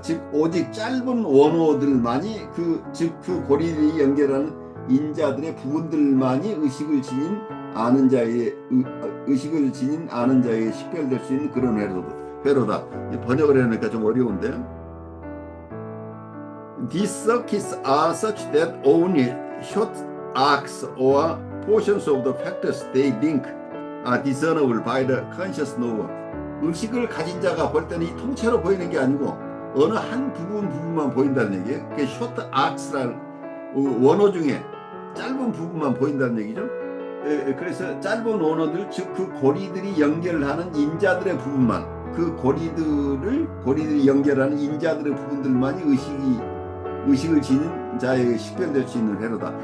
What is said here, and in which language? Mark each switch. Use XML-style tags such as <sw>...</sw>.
<ko>즉 오직 짧은 원호들만이 그 고리를 연결하는 인자들의 부분들만이 의식을 지닌 아는 자에게 식별될 수 있는 그런 회로다. 번역을 해놓으니까 좀 어려운데요.</ko> <en>These circuits are such that only short arcs or portions of the factors they link are discernible by the conscious knower.</en> <ko>의식을 가진 자가 볼 때는 이 통째로 보이는 게 아니고 어느 한 부분만 보인다는 얘기예요. 그게 short arcs라는 원어 중에 짧은 부분만 보인다는 얘기죠. 그래서 짧은 원어들, 즉 그 고리들이 연결하는 인자들의 부분만, 그 고리들이 연결하는 인자들의 부분들만이 의식을 지닌 자에게 식별될 수 있는 회로다.</ko>